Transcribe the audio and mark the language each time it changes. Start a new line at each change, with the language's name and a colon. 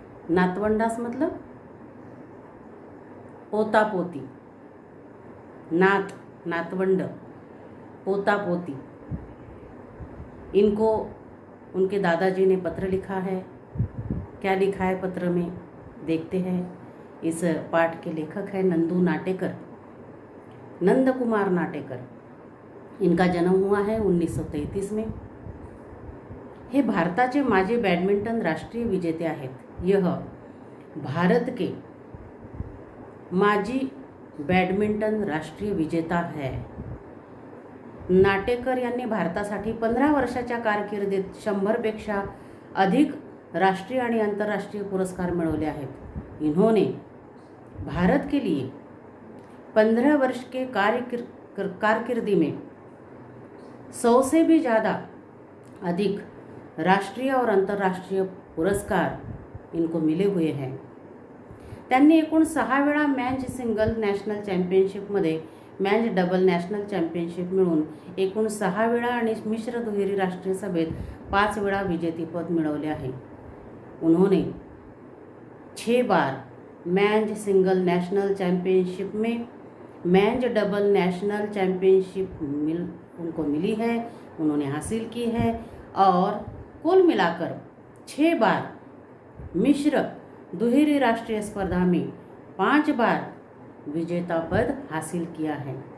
Hindi: नातवंडास मतलब पोता पोती, नातवंड, पोता पोती। इनको उनके दादाजी ने पत्र लिखा है। क्या लिखा है पत्र में, देखते हैं। इस पाठ के लेखक है नंदू नाटेकर, नंद कुमार नाटेकर। इनका जन्म हुआ है 1933 में।
Marathi: हे भारताचे माजी बॅडमिंटन राष्ट्रीय विजेते आहेत।
Hindi: यह भारत के माजी बॅडमिंटन राष्ट्रीय विजेता है।
Marathi: नाटेकर यांनी भारतासाठी 15 वर्षाच्या कारकिर्दीत 100पेक्षा अधिक राष्ट्रीय आणि आंतरराष्ट्रीय पुरस्कार मिळवले आहेत।
Hindi: इन्होंने भारत के लिए 15 वर्ष के कारकिर्दी में 100 से भी ज़्यादा अधिक राष्ट्रीय और अंतर्राष्ट्रीय पुरस्कार इनको मिले हुए हैं।
Marathi: त्यांनी एकूण 6 वेळा मॅच सिंगल नॅशनल चॅम्पियनशिपमध्ये मॅच डबल नॅशनल चॅम्पियनशिप मिळून एकूण 6 वेळा आणि मिश्र दुहेरी राष्ट्रीय सभेत 5 वेळा विजेतेपद मिळवले आहे।
Hindi: उन्होंने 6 बार मैच सिंगल नेशनल चैम्पियनशिप में मैच डबल नेशनल चैम्पियनशिप उनको मिली है, उन्होंने हासिल की है। और कुल मिलाकर 6 बार मिश्र दुहेरी राष्ट्रीय स्पर्धा में 5 बार विजेता पद हासिल किया है।